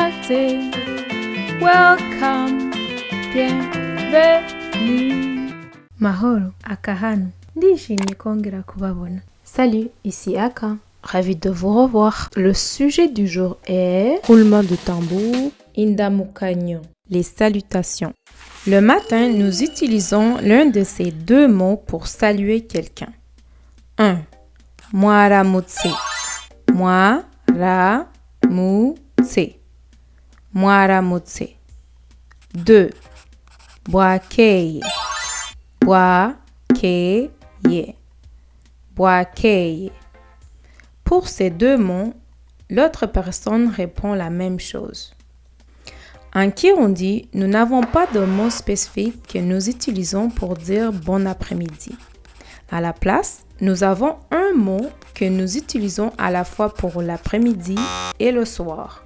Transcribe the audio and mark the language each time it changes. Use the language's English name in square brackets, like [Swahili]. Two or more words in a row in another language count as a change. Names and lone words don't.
[Rundi] Mwaramutse. Welcome. Bienvenue. Mahoro, Akahano. Ndishimye kongera kubabona. [French] Salut, ici Aka. Ravi de vous revoir. Le sujet du jour est roulement de tambour, indamukanyo, les salutations. Le matin, nous utilisons l'un de ces deux mots pour saluer quelqu'un. 1. [Rundi] Mwaramutse. Mwaramutse. Mwaramutse. 2. Bwakeye. Bwakeye. Bwakeye. [French] Pour ces deux mots, l'autre personne répond la même chose. En Kirundi, nous n'avons pas de mot spécifique que nous utilisons pour dire bon après-midi. À la place, nous avons un mot que nous utilisons à la fois pour l'après-midi et le soir.